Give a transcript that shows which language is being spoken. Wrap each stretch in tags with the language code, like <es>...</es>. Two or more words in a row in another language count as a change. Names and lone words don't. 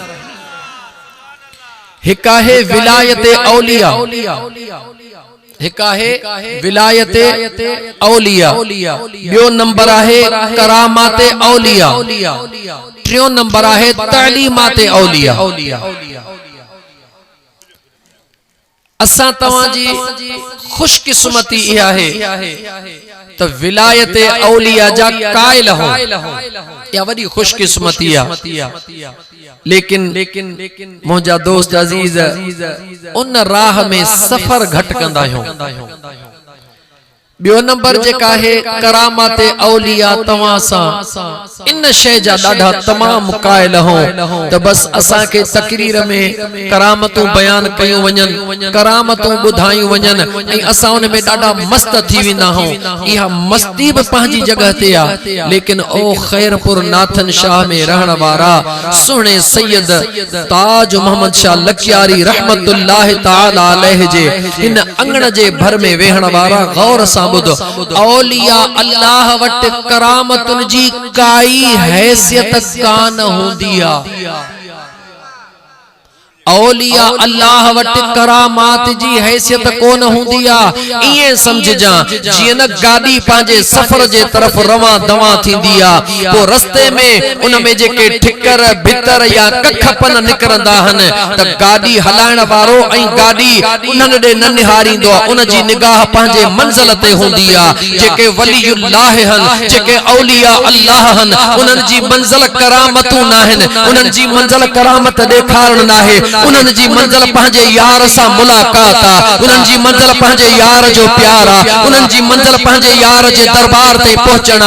<sd>हिक आहे विलायत औलिया, हिक आहे विलायत औलिया, ॿियो नंबर आहे करामात औलिया, टियों नंबर आहे तालीमात औलिया। असा तवाजी खुशकिस्मती इहा है तो विलायत औलिया जा कायल हो, या वडी खुशकिस्मती है। लेकिन मुझा दोस्त अजीज उन राह में सफर घट कंदा हो। बियो नंबर जेका है करामात औलिया, तवा सा इन शय जा ॾाढा तमाम कायल हो त बस असा के तकरीर में करामतों बयान कयूं वञन, करामतों बुधायूं वञन ऐं असा उन में ॾाढा मस्त थी वेंदा हो। इहा मस्ती भी पंहिंजी जगह ते आ, लेकिन ओ खैरपुर नाथन शाह में रहण वारा सुने सैयद ताज मोहम्मद शाह लखियारी</sd> <ar>رحمة الله تعالى عليه</ar> <sd>जे इन अंगण जे भर में वेहण वारा गौर सा औलिया अल्लाह वट करामतुन जी काई हैसियत कान होंदी आ। औलिया अल्लाह वट करामात जी हैसियत कोन होंदी आ। इए समझ जा जिए न गाड़ी पांजे सफर जे तरफ रवा दवा थींदी आ, पो रस्ते में उन में जेके ठिकर भितर या कखपन निकरंदा हन त गाड़ी हलाइण वारो ऐं गाड़ी उन्हनि ॾे न निहारींदो, उन जी निगाह पांजे मंजिल ते हूंदी आ। जेके वलीउल्लाह हन, जेके औलिया अल्लाह हन, उन्हनि जी मंजिल करामतूं नाहिन, उन्हनि जी मंजिल करामत ॾेखारण नाहे, उन्हनि जी मंजिल पंहिंजे यार सां मुलाकात आ, उन्हनि जी मंजिल पंहिंजे यार जो प्यार आ, उन्हनि जी मंजिल पंहिंजे यार जे दरबार ते पहुचणा।</sd>